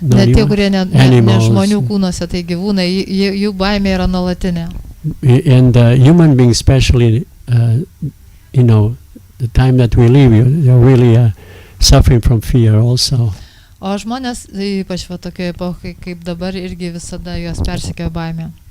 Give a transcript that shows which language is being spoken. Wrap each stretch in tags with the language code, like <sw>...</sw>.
<lt>net tie, kurie ne žmonių kūnuose, tai gyvūnai, jų baimė yra nuolatinė.</lt> <en>And human beings, especially, the time that we live, they're really suffering from fear also.</en> <lt>O žmonės, ypač va tokioje epochoje kaip dabar, irgi visada juos persekioja baimė.</lt>